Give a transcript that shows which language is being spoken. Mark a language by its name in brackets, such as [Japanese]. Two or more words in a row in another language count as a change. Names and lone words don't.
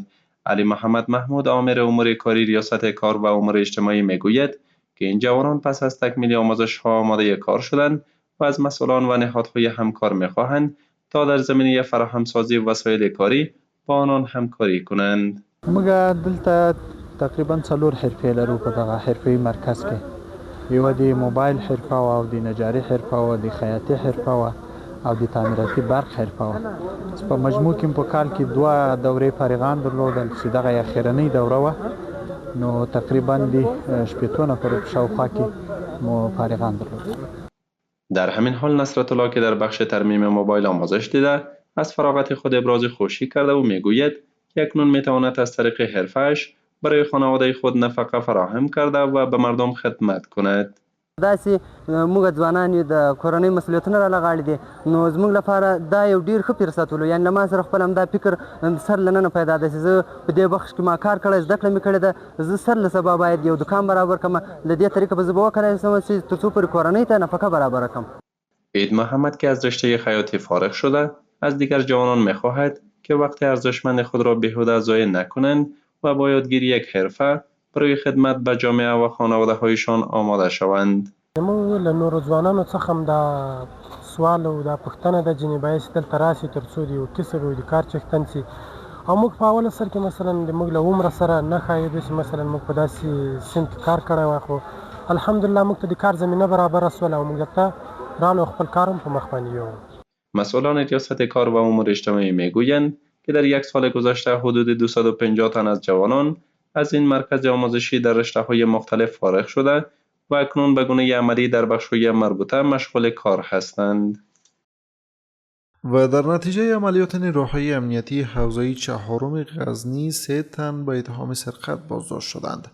[Persian] علی محمد محمود آمر امور کاری ریاست کار و امور اجتماعی میگوید که این جوانان پس از تکمیل آموزش‌ها آماده کار شدند و از مسئولان و نهادهای همکار می‌خواهند تا در زمینه فراهمسازی وسایل کاری با آنان همکاری کنند. [Pashto] موږ دلته تقریبا 4 حرفې لرو په دغه حرفې مرکز کې. یو د موبایل حرفه او د نجاري حرفه او د خیاطي حرفه او د تعمیراتي برق حرفه. په مجموع کې په کال کې 2 دورې فارغان درلودل چې دغه اخیرنۍ دوره و. نو تقریبا د 8 نفر شاوخوا کې مو فارغان درلودل. [Persian] در همین حال نصرت الله که در بخش ترمیم موبایل آموزش دیده از فراغت خود ابراز خوشی کرده و میگوید که اکنون میتواند از طریق حرفه‌اش برای خانواده خود نفقه فراهم کرده و به مردم خدمت کند. [Pashto] داسې موږ ځوانان یو د کورنۍ مسؤلیتونه رالغاړي دي، نو زموږ لپاره دا یو ډیر ښه فرصت ولو. یعنې له ما سره خپل همدا فکر سر له ننه پیدا دی چې زه په دې بخش کې ما کار کړی، زده کړه مې کړې ده، زه سر له سبا باید یو دکان برابر کړم. له دې طریقه به زه به وکړی شم چې تر څو پورې کورنۍ ته نفقه برابر کړم. [Persian] عید محمد که از رشته خیاطی فارغ شده از دیگر جوانان میخواهد که وقت ارزشمند خود را بیهوده ضایع نکنند و با یادگیری یک حرفه برای خدمت به جامعه و خانواده هایشان آماده شوند. [Pashto] موږ له نورو ځوانانو څخه هم دا سوال او دا پوښتنه ده چې باید دلته راشي تر څو د یو کسب او د کار څښتن شي. او موږ په اوله سر کې مثلا د موږ له عمره سره نه ښایي چې مثلا موږ په داسې سیند کې کار کړی وای، خو الحمدلله موږ ته د کار زمینه برابره شوله او موږ دلته رالو خپل کار هم په مخ باندې یو. [Persian] مسئولان ریاست کار و امور اجتماعی میگویند که در یک سال گذشته حدود 250 تن از جوانان از این مرکز آموزشی در رشته‌های مختلف فارغ شده و اکنون به گونه عملی در بخش‌های مربوطه مشغول کار هستند. و در نتیجه عملیات نیروهای امنیتی حوزه 4 غزنی 3 تن به اتهام سرقت بازداشت شدند.